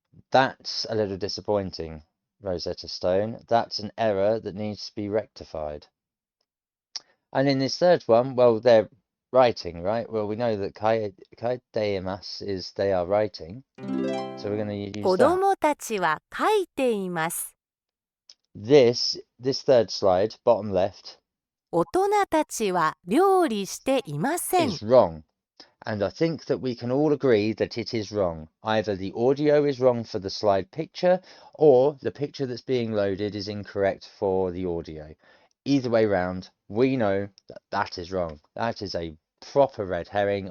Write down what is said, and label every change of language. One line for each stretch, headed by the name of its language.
English: That's a little disappointing, Rosetta Stone. That's an error that needs to be rectified. And in this third one, well, they're writing, right? Well, we know that
Japanese: kaiteimasu
English: is they are writing. So we're going to use
Japanese: 子
English: that.
Japanese: 供たちは書いています。
English: This third slide, bottom left,
Japanese: 大人たちは料理していません。
English: is wrong. And I think that we can all agree that it is wrong. Either the audio is wrong for the slide picture, or the picture that's being loaded is incorrect for the audio. Either way round, we know that that is wrong. That is a proper red herring.